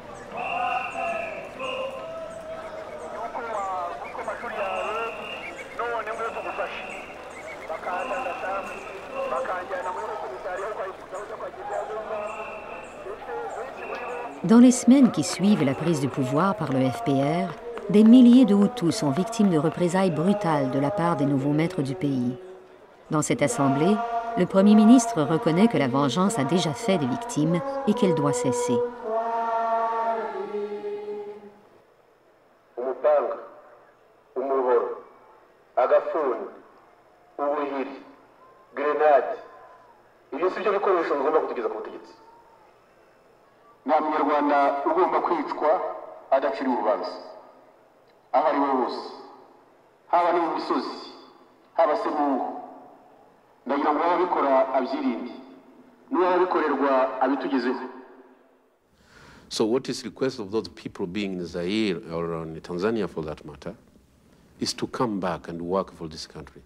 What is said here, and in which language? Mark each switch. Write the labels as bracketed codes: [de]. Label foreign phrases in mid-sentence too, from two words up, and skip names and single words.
[fr] Dans les semaines qui suivent la prise du pouvoir par le FPR, des milliers de Hutus sont victimes de représailles brutales de la part des nouveaux maîtres du pays. Dans cette assemblée, le Premier ministre reconnaît que la vengeance a déjà fait des victimes et qu'elle doit cesser. [rw] nta munyarwanda ugomba kwicwa adaciriwe urubanza aho ari we wose haba ni mu misozi haba se mu ngo ndagira ngo ababikora abyirinde n'uwabikorerwa abitugezeho. [en] So what is request of those people being in Zaire or in Tanzania for that matter is to come back and work for this country.